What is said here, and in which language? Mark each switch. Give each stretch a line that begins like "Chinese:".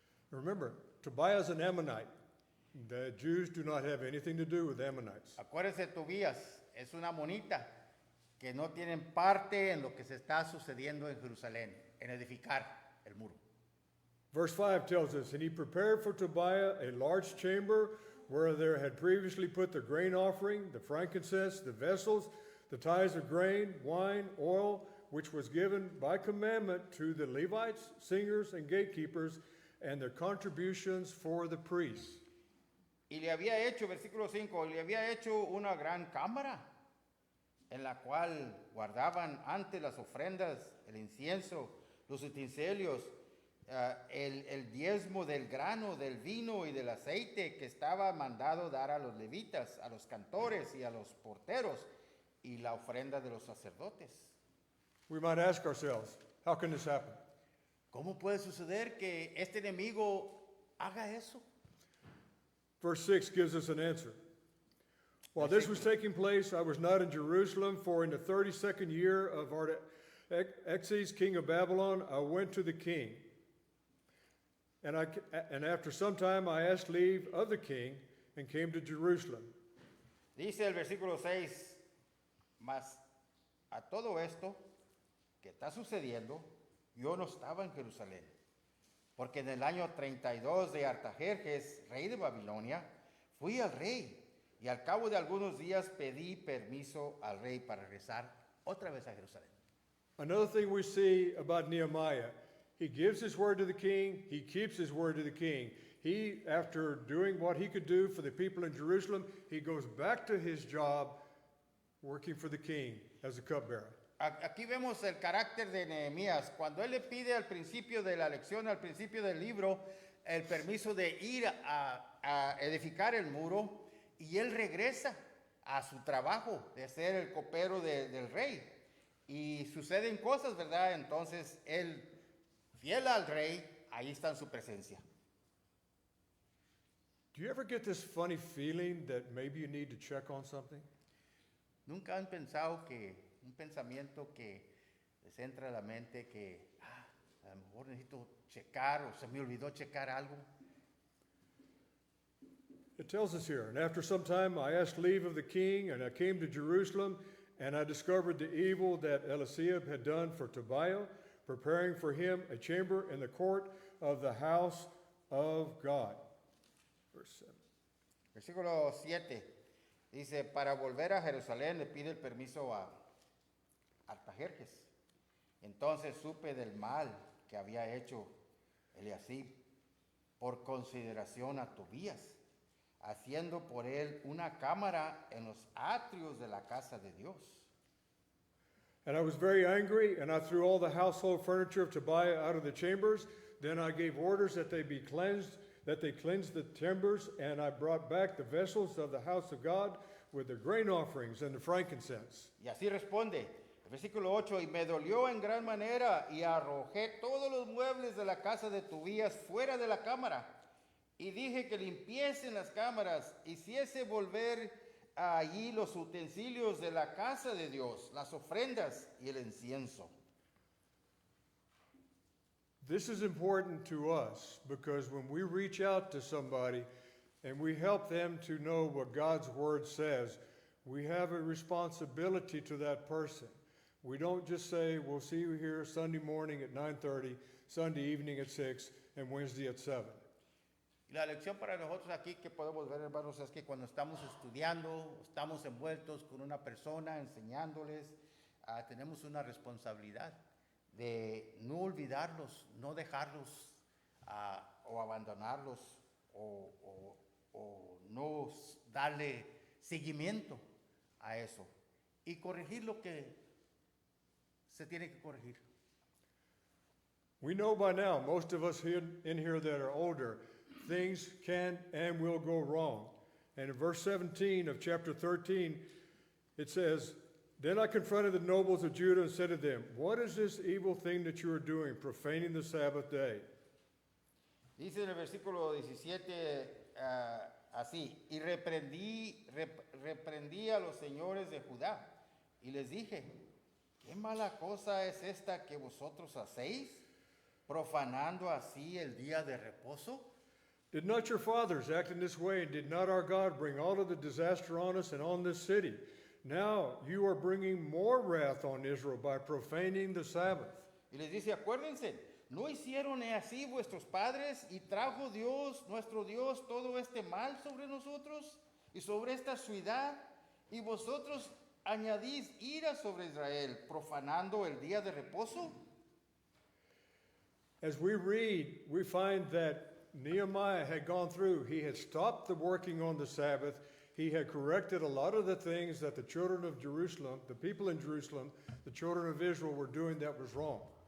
English: remember, Tobiah is an Ammonite. The Jews do not have anything to do with Ammonites.
Spanish: Acuérdense, Tobías es una monita que no tienen parte en lo que se está sucediendo en Jerusalén, en edificar el muro.
English: Verse 5 tells us, and he prepared for Tobiah a large chamber where there had previously put the grain offering, the frankincense, the vessels, the tithes of grain, wine, oil, which was given by commandment to the Levites, singers, and gatekeepers, and their contributions for the priests.
Spanish: Y le había hecho, versículo 5, le había hecho una gran cámara en la cual guardaban antes las ofrendas, el incienso, los utensilios, el diezmo del grano, del vino y del aceite que estaba mandado dar a los levitas, a los cantores y a los porteros, y la ofrenda de los sacerdotes.
English: We might ask ourselves, how can this happen?
Spanish: ¿Cómo puede suceder que este enemigo haga eso?
English: Verse 6 gives us an answer. While this was taking place, I was not in Jerusalem, for in the 32nd year of Artaxerxes, king of Babylon, I went to the king. And after some time I asked leave of the king and came to Jerusalem.
Spanish: Dice el versículo 6, mas a todo esto que está sucediendo, yo no estaba en Jerusalén, porque en el año 32 de Artajerjes, rey de Babilonia, fui al rey, y al cabo de algunos días pedí permiso al rey para regresar otra vez a Jerusalén.
English: Another thing we see about Nehemiah, he gives his word to the king, he keeps his word to the king. He, after doing what he could do for the people in Jerusalem, he goes back to his job working for the king as a cupbearer.
Spanish: Aquí vemos el carácter de Nehemías. Cuando él le pide al principio de la lección, al principio del libro, el permiso de ir a edificar el muro, y él regresa a su trabajo de ser el copero del rey. Y suceden cosas, ¿verdad? Entonces él, fiel al rey, ahí está en su presencia.
English: Do you ever get this funny feeling that maybe you need to check on something?
Spanish: ¿Nunca han pensado que un pensamiento que les entra a la mente que a lo mejor necesito checar o se me olvidó checar algo?
English: It tells us here, and after some time I asked leave of the king, and I came to Jerusalem, and I discovered the evil that Eliashib had done for Tobiah, preparing for him a chamber in the court of the house of God. Verse 7.
Spanish: Versículo 7 dice, para volver a Jerusalén le pide el permiso a Artajerjes. Entonces supe del mal que había hecho Eliasib por consideración a Tobías, haciendo por él una cámara en los atrios de la casa de Dios.
English: And I was very angry, and I threw all the household furniture of Tobiah out of the chambers. Then I gave orders that they be cleansed, that they cleanse the chambers, and I brought back the vessels of the house of God with the grain offerings and the frankincense.
Spanish: Y así responde, el versículo 8, y me dolió en gran manera, y arrojé todos los muebles de la casa de Tobías fuera de la cámara, y dije que limpiesen las cámaras, hiciese volver allí los utensilios de la casa de Dios, las ofrendas y el incienso.
English: This is important to us because when we reach out to somebody and we help them to know what God's word says, we have a responsibility to that person. We don't just say, we'll see you here Sunday morning at 9:30, Sunday evening at 6, and Wednesday at 7.
Spanish: Y la lección para nosotros aquí que podemos ver, hermanos, es que cuando estamos estudiando, estamos envueltos con una persona, enseñándoles, tenemos una responsabilidad de no olvidarlos, no dejarlos o abandonarlos o no darle seguimiento a eso y corregir lo que se tiene que corregir.
English: We know by now, most of us here in here that are older, things can and will go wrong. And in verse 17 of chapter 13, it says, Then I confronted the nobles of Judah and said to them, What is this evil thing that you are doing, profaning the Sabbath day?
Spanish: Dice en el versículo 17 así, y reprendí a los señores de Judá y les dije, ¿qué mala cosa es esta que vosotros hacéis, profanando así el día de reposo?
English: Did not your fathers act in this way, and did not our God bring all of the disaster on us and on this city? Now you are bringing more wrath on Israel by profaning the Sabbath.
Spanish: Y les dice, acuérdense, ¿no hicieron así vuestros padres y trajo Dios, nuestro Dios, todo este mal sobre nosotros y sobre esta ciudad? Y vosotros añadís ira sobre Israel, profanando el día de reposo.
English: As we read, we find that Nehemiah had gone through. He had stopped the working on the Sabbath. He had corrected a lot of the things that the children of Jerusalem, the people in Jerusalem, the children of Israel were doing that was wrong.